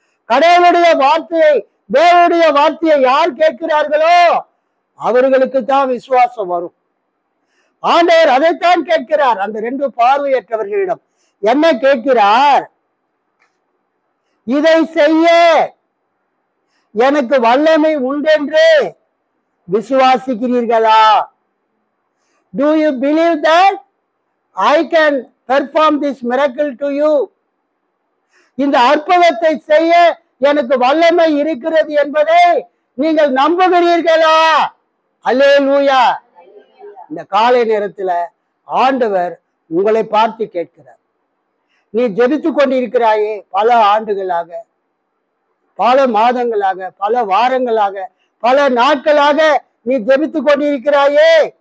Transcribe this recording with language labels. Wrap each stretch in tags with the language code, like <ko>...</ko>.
<ta>கடவுளுடைய வார்த்தையை, தேவனுடைய வார்த்தையை யார் கேட்கிறார்களோ அவர்களுக்கு தான் விசுவாசம் வரும். ஆண்டவர் அதைத்தான் கேட்கிறார். அந்த 2 பார்வையற்றவர்களிடம் என்ன கேட்கிறார்? இதை செய்ய எனக்கு வல்லமை உண்டென்று விசுவாசிக்கிறீர்களா?</ta> <en>Do you believe that I can perform this miracle to you?</en> <ta>இந்த அற்புதத்தை செய்ய எனக்கு வல்லமை இருக்கிறது என்பதை நீங்கள் நம்புகிறீர்களா? அல்லேலூயா. இந்த காலை நேரத்துல ஆண்டவர் உங்களை பார்த்து கேட்கிறார். நீ ஜெபித்து கொண்டிருக்கிறாயே, பல ஆண்டுகளாக, பல மாதங்களாக, பல வாரங்களாக, பல நாட்களாக நீ ஜெபித்து கொண்டிருக்கிறாயே.</ta>